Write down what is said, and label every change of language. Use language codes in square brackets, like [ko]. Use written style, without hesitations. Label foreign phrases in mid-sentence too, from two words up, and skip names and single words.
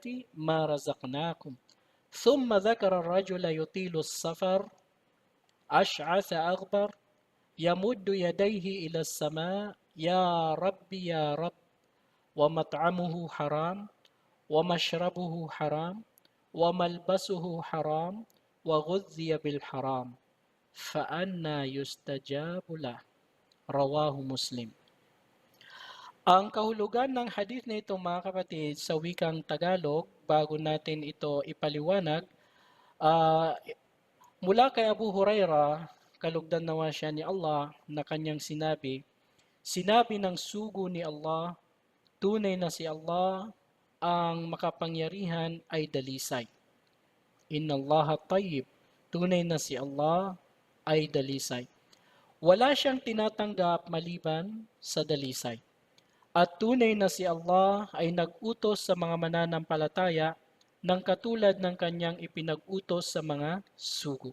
[ar] ما رزقناكم ثم ذكر الرجل يطيل السفر أشعث أغبر يمد يديه إلى السماء يا رب يا رب ومطعمه حرام ومشربه حرام وملبسه حرام وغذي بالحرام فأنى يستجاب له رواه مسلم. [tl] Ang kahulugan ng hadith na ito mga kapatid sa wikang Tagalog, bago natin ito ipaliwanag, mula kay Abu Hurairah, kalugdan nawa siya ni Allah, na kanyang sinabi ng sugo ni Allah, tunay na si Allah ang makapangyarihan ay dalisay. [ar] إن الله طيب, [tl] tunay na si Allah ay dalisay. Wala siyang tinatanggap maliban sa dalisay. At tunay na si Allah ay nag-utos sa mga mananampalataya ng katulad ng kanyang ipinag-utos sa mga sugo.